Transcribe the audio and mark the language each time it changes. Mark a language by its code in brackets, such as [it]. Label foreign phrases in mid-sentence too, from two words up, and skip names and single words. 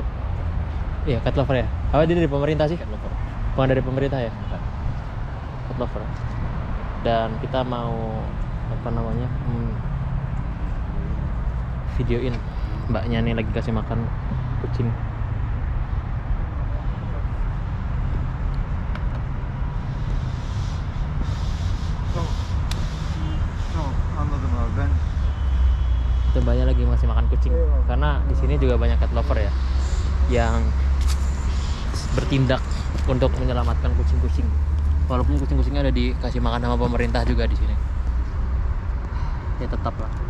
[id] Iya, [en] cat lover [id] ya. Apa dia dari pemerintah sih? [en] Cat lover. [id] Bukan dari pemerintah ya? [en] Cat lover. [id] Dan kita mau apa namanya? Videoin mbaknya nih lagi kasih makan kucing. [tr] Anladım abi ben. [id] Itu mbaknya lagi masih makan kucing. Karena di sini juga banyak [en] cat lover [id] ya yang bertindak untuk menyelamatkan kucing-kucing. Walaupun kucing-kucingnya ada dikasih makan sama pemerintah juga di sini. Ya tetap lah.